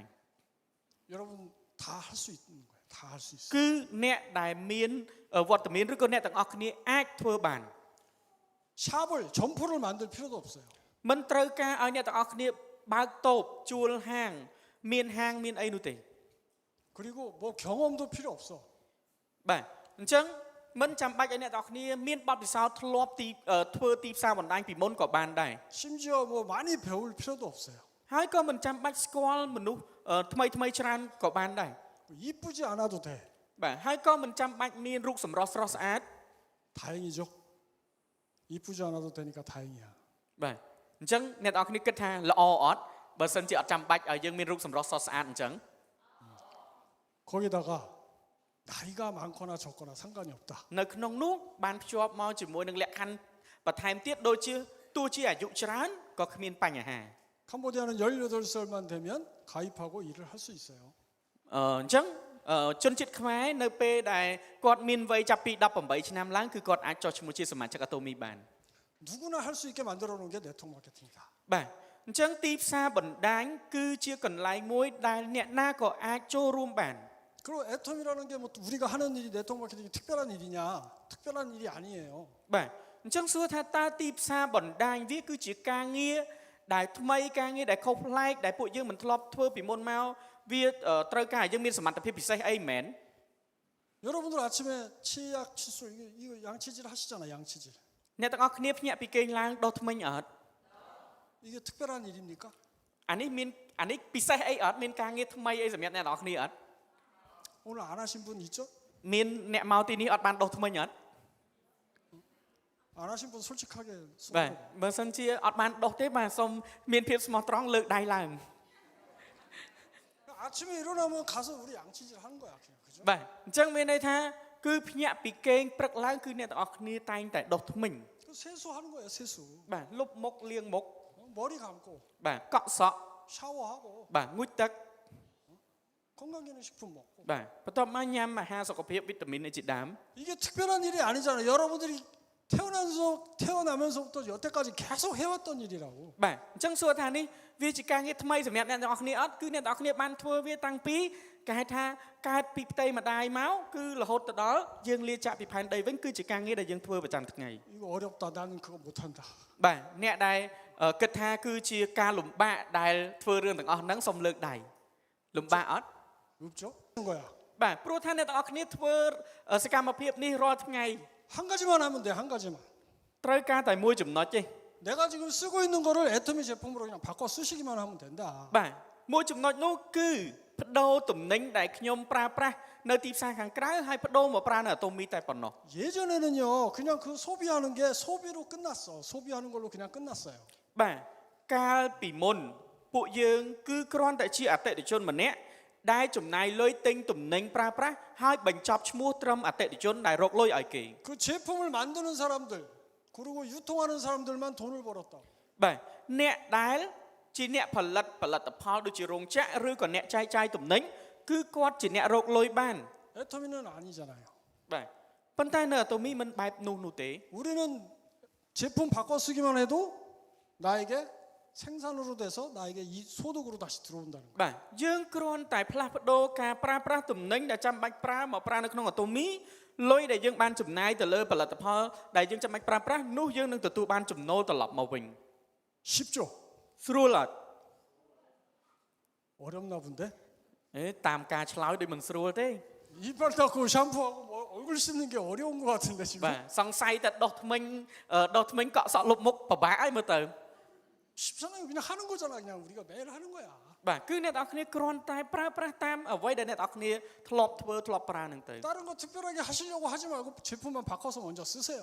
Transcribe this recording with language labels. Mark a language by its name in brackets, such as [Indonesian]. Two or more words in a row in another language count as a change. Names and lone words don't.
[Korean] 여러분 다 할 수 있는 거예요. 다 할 수 있어. [Khmer] គឺអ្នកដែលមានវត្តមានឬក៏អ្នកទាំងអស់គ្នាអាចធ្វើបាន [Korean] 샵을 점포를 만들 필요도 없어요. [Khmer] មិនត្រូវការឲ្យអ្នកទាំងអស់គ្នាបើកតូបជួលហាងមានអីនោះទេ [Korean] 그리고 뭐 경험도 필요 없어. [Khmer] បាទអញ្ចឹងមិនចាំបាច់ឲ្យអ្នកទាំងអស់គ្នាមានបទពិសោធន៍ធ្លាប់ទីធ្វើទីផ្សារបណ្ដាញពីមុនក៏បានដែរ [Korean] 심지어 뭐 많이 배울 필요도 없어요. [Khmer] ហើយក៏មិនចាំបាច់ស្គាល់មនុស្សថ្មីច្រើនក៏បានដែរ [Korean] 이쁘지 않아도 돼. [Khmer] បាទហើយក៏មិនចាំបាច់មានរូបសម្រស់ស្រស់ស្អាត [Korean] 다행이죠. 이쁘지 않아도 되니까 다행이야. [Khmer] បាទអញ្ចឹងអ្នកទាំងអស់គ្នាគិតថាល្អអត់បើសិនជាអត់ចាំបាច់ឲ្យយើងមានរូបសម្រស់ស្រស់ស្អាតអញ្ចឹង [Korean] 거기다가 나이가 많거나 적거나 상관이 없다. [Khmer] នៅក្នុងនោះបានភ្ជាប់មកជាមួយនឹងលក្ខខណ្ឌបន្ថែមទៀតដូចជាទោះជាអាយុច្រើនក៏គ្មានបញ្ហា [Korean] 캄보디아는 18살만 되면 가입하고 일을 할 수 있어요. [Khmer] អញ្ចឹងជនជាតិខ្មែរនៅពេលដែលគាត់មានវ័យចាប់ពី18ឆ្នាំឡើងគឺគាត់អាចចុះឈ្មោះជាសមាជិក Atomy បាន [Korean] 누구나 할 수 있게 만들어 놓은 게 네트워크 마케팅이다. [Khmer] បាទអញ្ចឹងទីផ្សារបណ្ដាញគឺជាកន្លែងមួយដែលអ្នកណាក៏អាចចូលរួមបាន [Korean] 그리고 애텀이라는 게 뭐 우리가 하는 일이 네트워크 마케팅이 특별한 일이냐? 특별한 일이 아니에요. [Khmer] បាទអញ្ចឹងសួរថាតើទីផ្សារបណ្ដាញវាគឺជាការងារដែលថ្មីការងារដែលខុសប្លែកដែលពួកយើងមិនធ្លាប់ធ្វើពីមុនមកវាត្រូវការឲ្យយើងមានសមត្ថភាពពិសេសអីមែន [Korean] 여러분들 아침에 치약, 칫솔 이거 양치질 하시잖아, 양치질. [Khmer] អ្នកទាំងអស់គ្នាភ្ញាក់ពីគេងឡើងដុសធ្មេញអត់ [Korean] 이게 특별한 일입니까? [Khmer] អានេះពិសេសអីអត់មានការងារថ្មីអីសម្រាប់អ្នកទាំងអស់គ្នាអត់ [Korean] 오늘 안 하신 분 있죠? [Khmer] មានអ្នកមកទីនេះអត់បានដុសធ្មេញអត់ [Korean] 안 하신 분 솔직하게 [Khmer] បាទ [Korean] 손들어. [Khmer] បើសិនជាអត់បានដុសទេបាទសូមមានភាពស្មោះត្រង់លើកដៃឡើង [Korean] 아침에 일어나면 가서 우리 양치질 하는 거야, 그냥. 그죠? [Khmer] បាទអញ្ចឹងមានន័យថាគឺភ្ញាក់ពីគេងព្រឹកឡើងគឺអ្នកទាំងអស់គ្នាតែងតែដុសធ្មេញ [Korean] 그 세수하는 거예요, 세수. [Khmer] បាទលុបមុខលាងមុខ [Korean] 머리 감고 [Khmer] បាទកក់សក់ [Korean] 샤워하고 [Khmer] បាទងូតទឹក [Korean] 건강기능식품 먹고. [Khmer] បាទបន្ទាប់មកញ៉ាំអាហារសុខភាពវីតាមីនអីជាដើម [Korean] 이게 특별한 일이 아니잖아요. 여러분들이 태어나면서부터 여태까지 계속 해왔던 일이라고. [Khmer] បាទអញ្ចឹងសួរថានេះវាជាការងារថ្មីសម្រាប់អ្នកទាំងអស់គ្នាអត់គឺអ្នកទាំងអស់គ្នាបានធ្វើវាតាំងពីគេហៅថាកើតពីផ្ទៃម្ដាយមកគឺរហូតទៅដល់យើងលាចាក់ពីផែនដីវិញគឺជាការងារដែលយើងធ្វើប្រចាំថ្ងៃ [Korean] 이거 어렵다. 나는 그거 못한다. [Khmer] បាទអ្នកដែលគិតថាគឺជាការលំបាកដែលធ្វើរឿងទាំងអស់ហ្នឹងសូមលើកដៃលំបាកអត់ [Korean] 없죠? 하는 거야. [Khmer] បាទព្រោះថាអ្នកទាំងអស់គ្នាធ្វើសកម្មភាពនេះរាល់ថ្ងៃ [Korean] 한 가지만 하면 돼. 한 가지만. [Khmer] ត្រូវការតែមួយចំណុចទេ [Korean] 내가 지금 쓰고 있는 거를 애터미 제품으로 그냥 바꿔 쓰시기만 하면 된다. [Khmer] បាទមួយចំណុចនោះគឺបដូរទំនិញដែលខ្ញុំប្រើប្រាស់នៅទីផ្សារខាងក្រៅហើយបដូរមកប្រើនៅ Atomy តែប៉ុណ្ណោះ [Korean] 예전에는요. 그냥 그 소비하는 게 소비로 끝났어. 소비하는 걸로 그냥 끝났어요. [Khmer] បាទកាលពីមុនពួកយើងគឺគ្រាន់តែជាអតិថិជនម្នាក់ដែលចំណាយលុយទិញទំនិញប្រើប្រាស់ហើយបញ្ចប់ឈ្មោះត្រឹមអតិថិជនដែលរកលុយឲ្យគេ [Korean] 그 제품을 만드는 사람들 그리고 유통하는 사람들만 돈을 벌었다. [Khmer] បាទអ្នកដែលជាអ្នកផលិតផលដូចជារោងចក្រឬក៏អ្នកចែកចាយទំនិញគឺគាត់ជាអ្នករកលុយបាន [Korean] 애터미는 아니잖아요. [Khmer] បាទប៉ុន្តែនៅ Atomy មិនបែបនោះទេ [Korean] 우리는 제품 바꿔 쓰기만 해도 나에게 생산으로 돼서 나에게 이 소득으로 다시 들어온다는 거예요. [Khmer] បាទយើងគ្រាន់តែផ្លាស់ប្ដូរការប្រើប្រាស់ទំនិញដែលចាំបាច់ប្រើមកប្រើនៅក្នុងអាតូមីលុយដែលយើងបានចំណាយទៅលើផលិតផលដែលយើងចាំបាច់ប្រើប្រាស់នោះយើងនឹងទទួលបានចំណូលត្រឡប់មកវិញ [Korean] 쉽죠? [Khmer] ស្រួលអត់ [Korean] 어렵나 본데? [Khmer] តាមការឆ្លើយដូចមិនស្រួលទេ [Korean] 이빨 닦고 샴푸하고 뭐 얼굴 씻는 게 어려운 것 같은데 지금. [Khmer] បាទសង្ស័យតែដុសធ្មេញកក់សក់លុបមុខពិបាកឲ្យមើលទៅ [Korean] 쉽잖아요. 그냥 하는 거잖아. 그냥 우리가 매일 하는 거야. [Khmer] បាទគឺអ្នកនរគ្នាគ្រាន់តែប្រើប្រាស់តាមអ្វីដែលអ្នកនរគ្នាធ្លាប់ធ្វើធ្លាប់ប្រើនឹងទៅ [Korean] 다른 거 특별하게 하시려고 하지 말고 제품만 바꿔서 먼저 쓰세요.